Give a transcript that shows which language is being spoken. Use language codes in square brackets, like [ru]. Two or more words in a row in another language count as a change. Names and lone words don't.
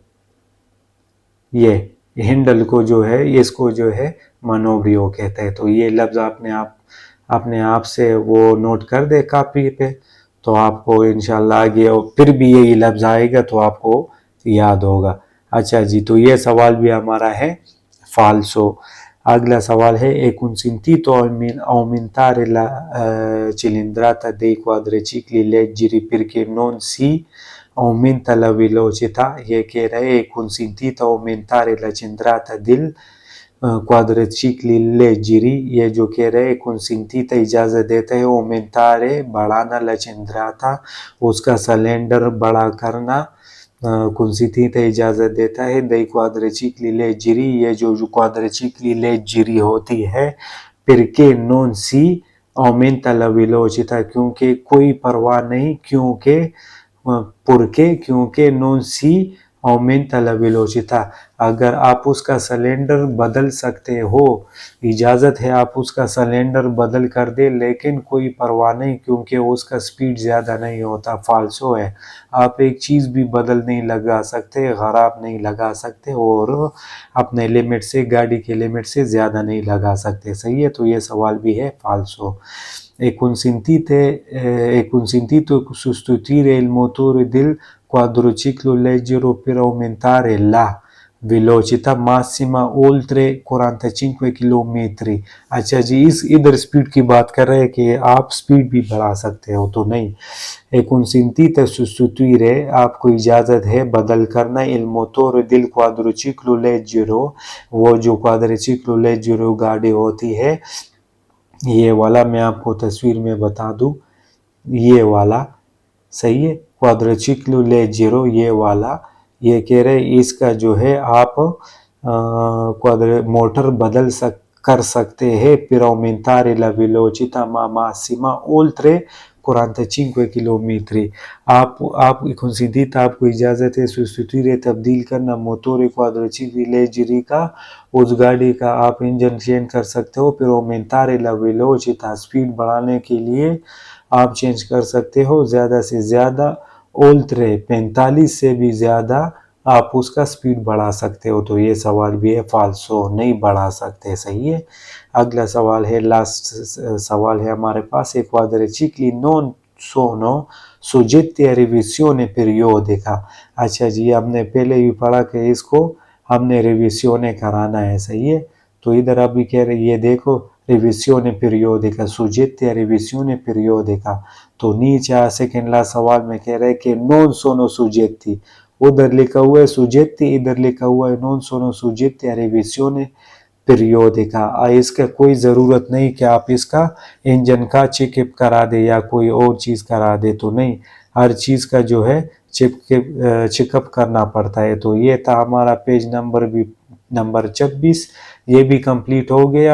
[hi] ये हैंडल को जो है, इसको जो है मनोब्रियो कहते हैं। तो ये लफ्ज़ अपने आप से वो नोट कर दे कापी पे, तो आपको इंशाल्लाह आगे फिर भी यही लफ्ज़ आएगा तो आपको याद होगा। अच्छा जी, तो ये सवाल भी हमारा है फाल्सो। अगला सवाल है, [it] è consentito aumentare la cilindrata dei quadricicli leggeri perché non si aumenta la velocità। [hi] ये कह रहे हैं [it] consentito aumentare la cilindrata del quadricicli leggeri, [hi] ये जो कह रहे हैं consentita इजाज़त देता है aumentare बढ़ाना, [it] la cilindrata [hi] उसका सिलेंडर बड़ा करना, consentita इजाज़त देता है [it] dei quadricicli leggeri, [hi] ये जो [it] quadricicli leggeri [hi] होती है, [it] perché non si aumenta la velocità, [hi] क्योंकि कोई परवाह नहीं, [it] क्योंकि non si aumenta la velocità, [hi] अगर आप उसका सिलेंडर बदल सकते हो, इजाज़त है आप उसका सिलेंडर बदल कर दे, लेकिन कोई परवाह नहीं क्योंकि उसका स्पीड ज़्यादा नहीं होता, फाल्सो है। आप एक चीज़ भी बदल नहीं लगा सकते, ख़राब नहीं लगा सकते, और अपने लिमिट से, गाड़ी के लिमिट से ज़्यादा नहीं लगा सकते, सही है। तो ये सवाल भी है फाल्सो। [it] E consentito sostituire il motore del quadriciclo leggero per aumentare la velocità massima oltre 45 किलोमीटर। [hi] अच्छा जी, इधर स्पीड की बात कर रहे हैं कि आप स्पीड भी बढ़ा सकते हो, तो नहीं। [it] è consentito sostituire, [hi] आपको इजाज़त है बदल करना, [it] il motore del quadriciclo leggero, [hi] वो जो [it] quadriciclo leggero [hi] गाड़ी होती है, ये वाला मैं आपको तस्वीर में बता दूं, ये वाला सही है। [it] quadriciclo leggero [hi] ये वाला, ये कह रहे इसका जो है आप मोटर बदल कर सकते हैं [it] per aumentare la velocità massima oltre 45 km। [hi] आप consentita आपको इजाज़त है सब्स्टिट्यूट तब्दील करना [it] motore quadriciclo leggero [hi] का, उस गाड़ी का आप इंजन चेंज कर सकते हो [it] per aumentare la velocità [hi] स्पीड बढ़ाने के लिए आप चेंज कर सकते हो ज़्यादा से ज़्यादा ओल्ट्रे 45 से भी ज़्यादा आप उसका स्पीड बढ़ा सकते हो। तो ये सवाल भी है फाल्सो, नहीं बढ़ा सकते, सही है। अगला सवाल है, लास्ट सवाल है हमारे पास, एक [it] quadricicli non sono soggetti a revisione periodica। [hi] अच्छा जी, हमने पहले ही पढ़ा कि इसको हमने रिविजन कराना है, सही है। तो इधर अभी कह रहे ये देखो [it] revisione periodica, soggetti a revisione periodica। [hi] तो नीचे सेकंड लास्ट सवाल में कह रहे कि [it] non sono soggetti, [hi] उधर लिखा हुआ है soggetti, इधर लिखा हुआ है [it] non sono soggetti a revisione periodica। [hi] इसका कोई ज़रूरत नहीं कि आप इसका इंजन का चेकअप करा दे या कोई और चीज़ करा दे, तो नहीं, हर चीज़ का जो है चेकअप करना पड़ता है। तो ये था हमारा पेज नंबर 26, ये भी कंप्लीट हो गया।